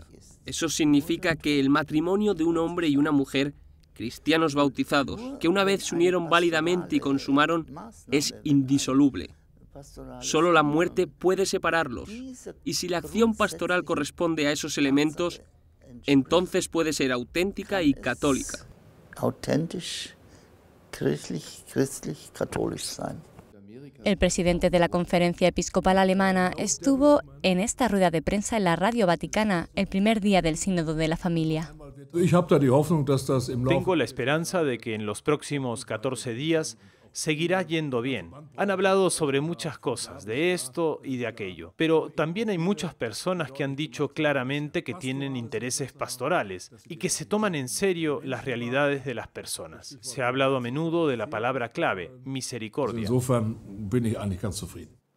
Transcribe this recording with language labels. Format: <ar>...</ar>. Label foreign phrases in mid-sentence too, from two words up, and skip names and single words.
<es>Eso significa que el matrimonio de un hombre y una mujer, cristianos bautizados, que una vez se unieron válidamente y consumaron, es indisoluble. Solo la muerte puede separarlos. Y si la acción pastoral corresponde a esos elementos, entonces puede ser auténtica y católica.</es> <de>Authentisch, christlich, católico sein.</de> <es>El presidente de la Conferencia Episcopal Alemana estuvo en esta rueda de prensa en la Radio Vaticana el primer día del Sínodo de la Familia. Tengo la esperanza de que en los próximos 14 días seguirá yendo bien. Han hablado sobre muchas cosas, de esto y de aquello, pero también hay muchas personas que han dicho claramente que tienen intereses pastorales y que se toman en serio las realidades de las personas. Se ha hablado a menudo de la palabra clave, misericordia.</es> <de>Insofern bin ich eigentlich ganz zufrieden.</de>